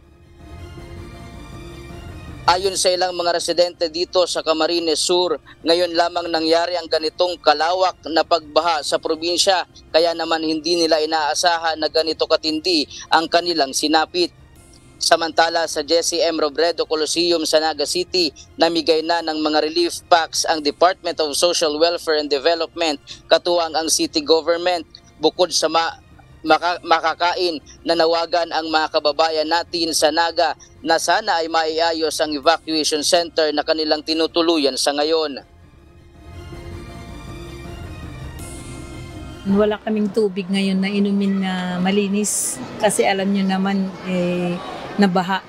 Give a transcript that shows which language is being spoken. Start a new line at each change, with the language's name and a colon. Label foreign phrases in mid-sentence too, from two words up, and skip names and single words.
Filipino: Ayon sa ilang mga residente dito sa Camarines Sur, ngayon lamang nangyari ang ganitong kalawak na pagbaha sa probinsya. Kaya naman hindi nila inaasahan na ganito katindi ang kanilang sinapit. Samantala sa Jesse M. Robredo Coliseum sa Naga City, namigay na ng mga relief packs ang Department of Social Welfare and Development, katuwang ang city government. Bukod sa makakain, nanawagan ang mga kababayan natin sa Naga na sana ay maiayos ang evacuation center na kanilang tinutuluyan sa ngayon. Wala kaming tubig ngayon na inumin na malinis kasi alam nyo naman nabaha.